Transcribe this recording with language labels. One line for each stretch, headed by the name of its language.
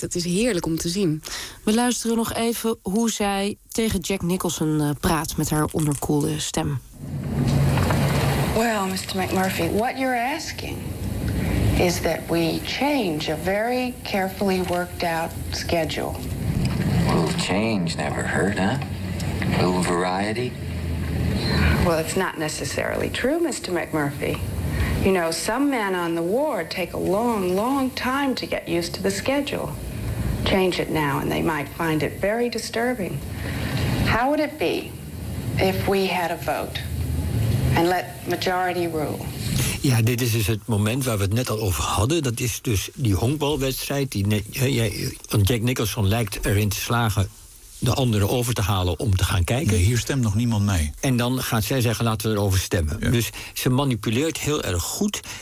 Dutch: Het is heerlijk om te zien. We luisteren nog even hoe zij tegen Jack Nicholson praat met haar onderkoelde stem.
English: Well, Mr. McMurphy, what you're asking is that we change a very carefully worked out schedule. Well, change never hurt, huh? A little variety? Well, it's not necessarily true, Mr. McMurphy. You know, some men on the ward take a long, long time to get used to the schedule. Change it now and they might find it very disturbing. How would it be if we had a vote and let majority rule?
Dutch: Ja, dit is dus het moment waar we het net al over hadden. Dat is dus die honkbalwedstrijd. Jack Nicholson lijkt erin te slagen de anderen over te halen om te gaan kijken. Nee, hier stemt nog niemand mee. En dan gaat zij zeggen, laten we erover stemmen. Ja. Dus ze manipuleert heel erg goed.